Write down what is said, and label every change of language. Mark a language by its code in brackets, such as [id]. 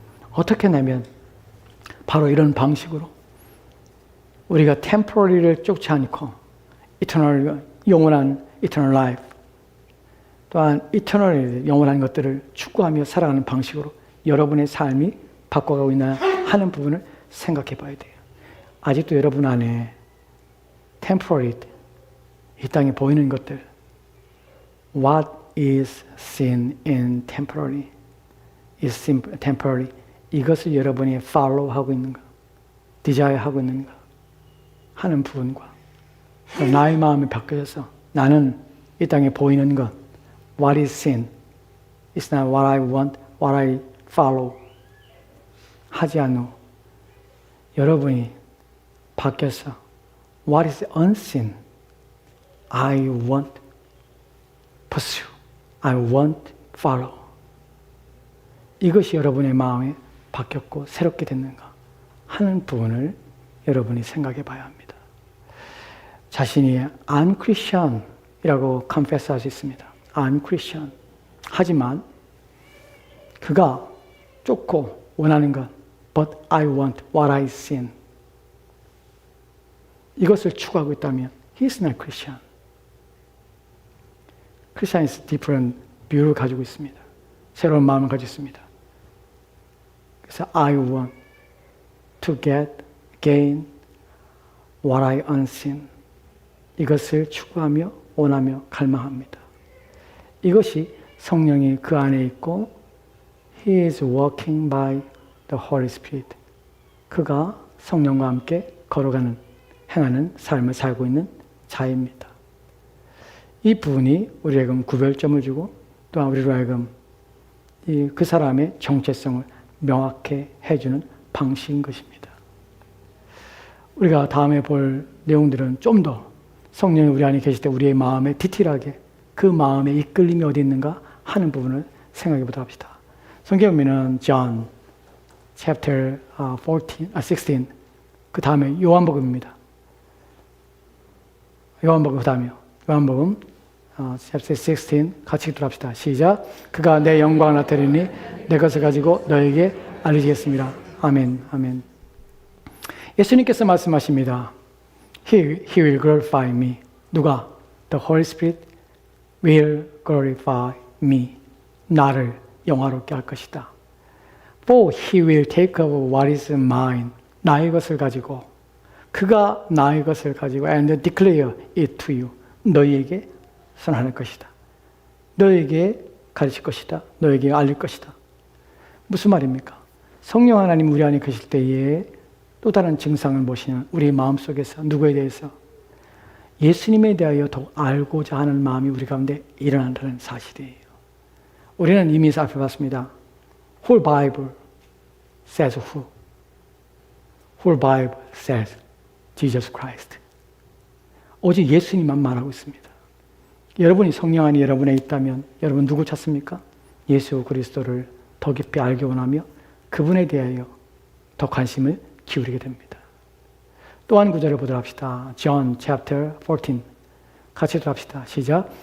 [ko] 어떻게 내면 바로 이런 방식으로 우리가 temporary를 쫓지 않고 eternal, 영원한 eternal life 또한 eternal, 영원한 것들을 추구하며 살아가는 방식으로 여러분의 삶이 바꿔가고 있나 하는 부분을 생각해 봐야 돼요. 아직도 여러분 안에 temporary, 이 땅에 보이는 것들. [en] What is seen in temporary is temporary. [ko] 이것을 여러분이 follow 하고 있는가, desire 하고 있는가 하는 부분과 나의 마음이 바뀌어서 나는 이 땅에 보이는 것, [en] what is seen is not what I want, what I follow [ko] 하지 않는 후 여러분이 바뀌어서 [en] what is unseen I want pursue, I want follow. [ko] 이것이 여러분의 마음에 바뀌었고 새롭게 됐는가 하는 부분을 여러분이 생각해 봐야 합니다. 자신이 unchristian이라고 confess 할 수 있습니다. [en] unchristian. [ko] 하지만 그가 쫓고 원하는 것 [en] but I want what I seen. [ko] 이것을 추구하고 있다면 [en] he is not Christian. Christian is different [ko] 뷰를 가지고 있습니다. 새로운 마음을 가지고 있습니다. 그래서 [en] I want to gain what I unseen. [ko] 이것을 추구하며 원하며 갈망합니다. 이것이 성령이 그 안에 있고 [en] He is walking by the Holy Spirit. [ko] 그가 성령과 함께 걸어가는, 행하는 삶을 살고 있는 자입니다. 이 부분이 우리에게 구별점을 주고 또한 우리로 하여금 그 사람의 정체성을 명확히 해주는 방식인 것입니다. 우리가 다음에 볼 내용들은 좀 더 성령이 우리 안에 계실 때 우리의 마음에 디테일하게 그 마음의 이끌림이 어디 있는가 하는 부분을 생각해 보도록 합시다. 성경에 보면은 John chapter 16 그 다음에 요한복음입니다. 요한복음 그 다음에요. 요한복음 chapter 16 같이 읽도록 합시다. 시작. 그가 내 영광을 나타내니 내 것을 가지고 너에게 알리겠습니다. 아멘. 아멘. 예수님께서 말씀하십니다. [en] He will glorify me. [ko] 누가? [en] The Holy Spirit will glorify me. [ko] 나를 영화롭게 할 것이다. [en] For he will take over what is mine. [ko] 나의 것을 가지고 그가 나의 것을 가지고 [en] and declare it to you. [ko] 너희에게 선언할 것이다. 너에게 가르칠 것이다. 너에게 알릴 것이다. 무슨 말입니까? 성령 하나님 우리 안에 계실 때에 또 다른 증상은 무엇이냐면 우리 마음속에서 누구에 대해서 예수님에 대하여 더 알고자 하는 마음이 우리 가운데 일어난다는 사실이에요. 우리는 이미 살펴봤습니다. [en] Whole Bible says who? Whole Bible says Jesus Christ. [ko] 오직 예수님만 말하고 있습니다. 여러분이 성령 안에 여러분에 있다면 여러분 누구 찾습니까? 예수 그리스도를 더 깊이 알기 원하며 그분에 대하여 더 관심을 기울이게 됩니다. 또 한 구절을 보도록 합시다. John chapter 14 같이 들합시다. 시작.